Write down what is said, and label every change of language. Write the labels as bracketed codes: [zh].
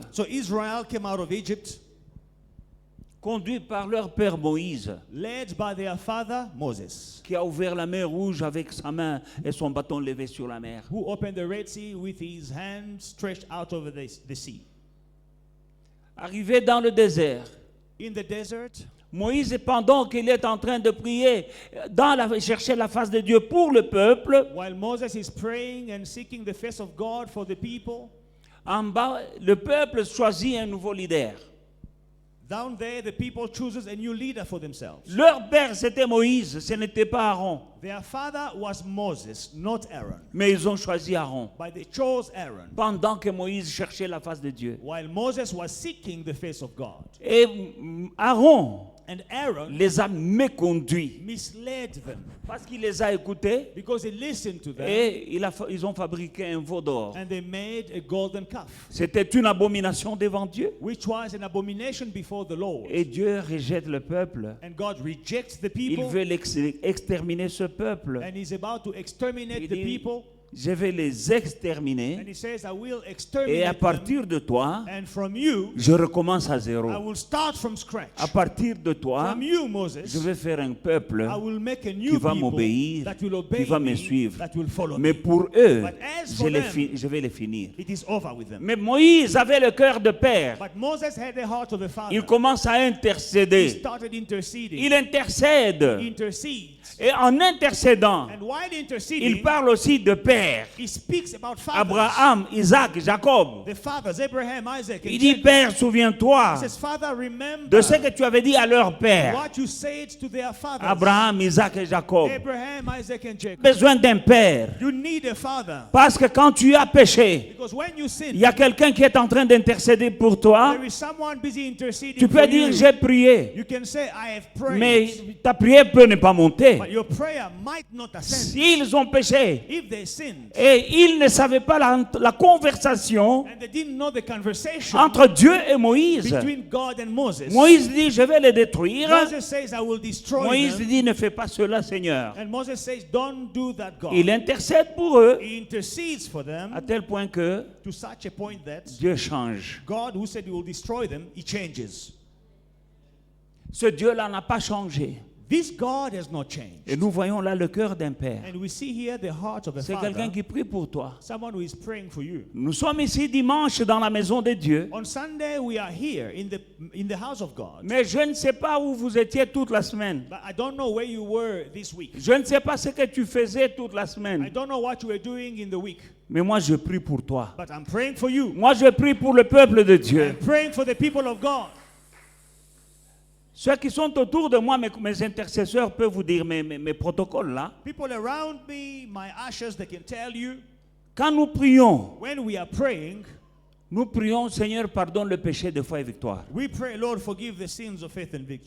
[en] So Israel came out of Egypt, [fr] conduit par leur père Moïse, [en] led by their father Moses, [fr] qui a ouvert la mer Rouge avec sa main et son bâton levé sur la mer. [en] who opened the Red Sea with his hand stretched out over the sea. [fr] Arrivé dans le désert, [en] In the desert, [fr] Moïse, pendant qu'il est en train de prier, chercher la face de Dieu pour le peuple, [en] while Moses is praying and seeking the face of God for the people, [fr] en bas, le peuple choisit un nouveau leader. [en] down there the people chooses a new leader for themselves. [fr] Leur père, c'était Moïse, ce n'était pas Aaron. [en] Their father was Moses, not Aaron, [fr] Mais ils ont choisi Aaron. [en] but they chose Aaron [fr] Pendant que Moïse cherchait la face de Dieu. [en] while Moses was seeking the face of God. [fr] Et Aaron [en] And Aaron [fr] les a méconduits [en] misled them [fr] parce qu'il les a écoutés [en] because he listened to them [fr] et ils ont fabriqué un veau d'or. [en] and they made a golden calf, [fr] C'était une abomination devant Dieu. [en] which was an abomination before the Lord. [fr] Et Dieu rejette le peuple. [en] And God rejects the [fr] Il [en] people [fr] veut exterminer ce peuple. [en] and he's about to exterminate [fr] Il [en] the [fr] dit, [en] people. [fr] je vais les [en] And [fr] exterminer [en] he says, I will [fr] et à [en] exterminate them, [fr] partir de toi, [en] and from you, [fr] je recommence à [en] I [fr] zéro. [en] will start from scratch. [fr] À partir de toi, [en] From you, Moses, [fr] je vais faire un peuple [en] I will make a [fr] qui [en] new [fr] va [en] people [fr] m'obéir, [en] that will [fr] qui [en] obey [fr] va me [en] me, [fr] suivre. [en] that will follow [fr] Mais [en] me. [fr] pour eux, [en] But as for them, [fr] je vais les finir. [en] It is over with them. [fr] Mais Moïse avait le cœur de père. [en] But Moses had the heart of a father. [fr] Il commence à [en] He [fr] intercéder. [en] started interceding. [fr] Il intercède. [en] He intercedes. [fr] Et en intercédant, [en] And while [fr] il [en] interceding, [fr] parle aussi de père. [en] he speaks about fathers. Abraham, Isaac, Jacob. The fathers, Abraham, Isaac, and [fr] Il dit, [en] Jacob. [fr] Père, souviens-toi [en] He says, Father, remember [fr] de ce que tu avais dit à leur père. [en] what you said to their fathers. [fr] Abraham, Isaac et Jacob. [en] Abraham, Isaac, and Jacob. [fr] Besoin d'un père. [en] You need a father. [fr] Parce que quand tu as péché, [en] Because when you sin, [fr] il y a quelqu'un qui est en train d'intercéder pour toi. [en] there is someone busy interceding [fr] Tu peux [en] for [fr] dire, [en] you. [fr] j'ai prié. [en] You can say, I have prayed. [fr] Mais ta prière peut ne pas monter. [en] But your prayer might not ascend. [fr] S'ils ont péché [en] If they sinned [fr] et ils ne savaient pas la conversation [en] and they didn't know the conversation [fr] entre Dieu et Moïse. [en] between God and Moses, [fr] Moïse dit, je vais les détruire. [en] Moses says, I will destroy [fr] Moïse [en] them. [fr] dit, ne fais pas cela, Seigneur. [en] And Moses says, don't do that, God. [fr] Il intercède pour eux [en] He intercedes for them [fr] à tel point que [en] to such a point that [fr] Dieu change. [en] God, who said he will destroy them, he changes. [fr] Ce Dieu-là n'a pas changé. [en] This God has not changed. [fr] Et nous voyons là le cœur d'un père. [en] And we see here the heart of a [fr] C'est quelqu'un [en] father, [fr] qui prie pour toi. [en] someone who is praying for you. [fr] Nous sommes ici dimanche dans la maison de Dieu. [en] On Sunday, we are here in the house of God. [fr] Mais je ne sais pas où vous étiez toute la semaine. [en] But I don't know where you were this week. [fr] Je ne sais pas ce que tu faisais toute la [en] I [fr] semaine. [en] don't know what you were doing in the week. [fr] Mais moi, je prie pour toi. [en] But I'm praying for you. [fr] Moi, je prie pour le peuple de Dieu. [en] I'm praying for the people of God. [fr] Ceux qui sont autour de moi, mes intercesseurs peuvent vous dire, mes protocoles là. [en] People around me, my ushers, they can tell you, [fr] Quand nous prions, [en] when we are praying, [fr] nous prions, Seigneur, pardonne le péché de foi et victoire. [en] we pray, Lord, forgive the sins of faith and victory.